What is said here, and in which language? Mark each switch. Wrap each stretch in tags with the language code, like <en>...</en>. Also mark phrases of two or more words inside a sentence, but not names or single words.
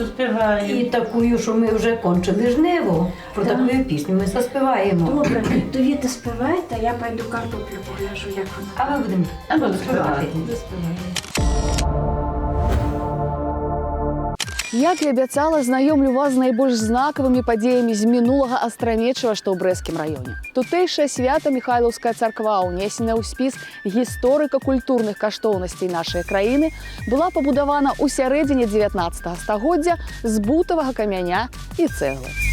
<uk>заспіваємо. таку, що ми вже кончили жниво. Про Так. таку пісню ми заспіваємо. Добре, то ви доспівайте, а я пойду картоплю погляжу, як вона. А ми будемо Заспіваємо. заспівати.</uk> <be>Як і абяцала, знаёмлю вас з найбольш знакавымі падзеямі з мінулага Астрамечава, што ў брэсцкім раёне. Тутэйшае свята Міхайлаўская царква, унесеная ў спіс гісторыка-культурных каштоўнасцей нашай краіны, была пабудавана ў сярэдзіне 19 стагоддзя з бутавага камяня і цэглы.</be>